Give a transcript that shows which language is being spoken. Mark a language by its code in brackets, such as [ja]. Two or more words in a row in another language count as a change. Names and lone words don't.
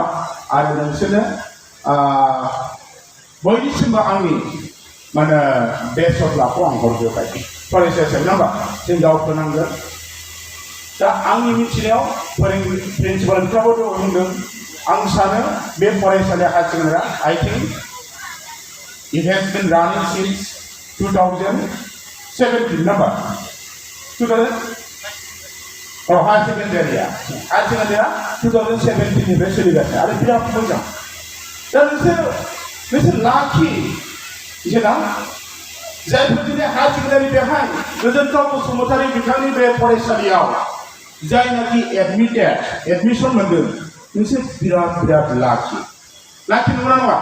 [brx] आरो नोंसोरनो बयनिसिमबो आंनि माने [en] best of [brx] लाखौ आं हरग्रोबाय फरायसा हिसाबै नाम्बार. जों दावखोनांगोन. दा आंनि मिथिनायाव फोरोंगिरि प्रिन्सिपालफ्राबो बुंदों, आं सानो बे फरायसालि [en] higher secondary I think it has been running since [brx] 2017 नाम्बार. 2000 [en] higher secondary [brx] 2017निफ्राय सोलिगासिनो आरो बिराद मोजां. दा नोंसोर लाखि जेना जायफोर दिनै [en] higher secondary [brx] बेहाय गोजोनथाव बसुमतारी बिथांनि बे फरायसालियाव जायनाखि एडमिसन मोनदों, नोंसोर बिराद लाखि नंगौना नङा?